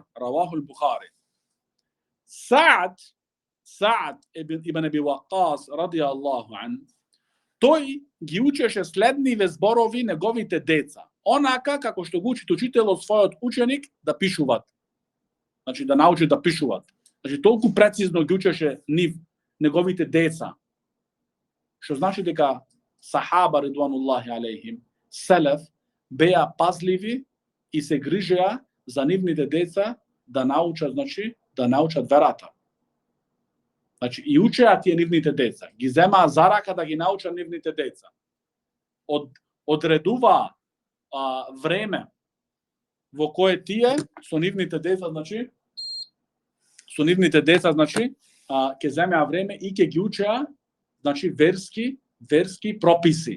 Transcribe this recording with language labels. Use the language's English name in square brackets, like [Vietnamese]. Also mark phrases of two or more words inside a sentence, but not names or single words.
[Arabic] رواه البخاري. [Macedonian] Саъд ибн Аби Вақас [Arabic] رضي الله عن, [Macedonian] тој ги учеше следниве зборови неговите деца, онака како што го учи учителот својот ученик да пишуваат. Значи да научи да пишуваат. Значи толку прецизно ги учеше неговите деца. Што значи дека сахаба [Arabic] رضوان الله عليهم, [Macedonian] селеф, беа пазливи и се грижеа за нивните деца да научат, значи, да научат верата. Значи, и учеа тие нивните деца, ги земаа за рака да ги научат нивните деца. Одредуваа време во кое тие со нивните деца, значи, ќе земеа време и ќе ги учеа, значи, верски прописи.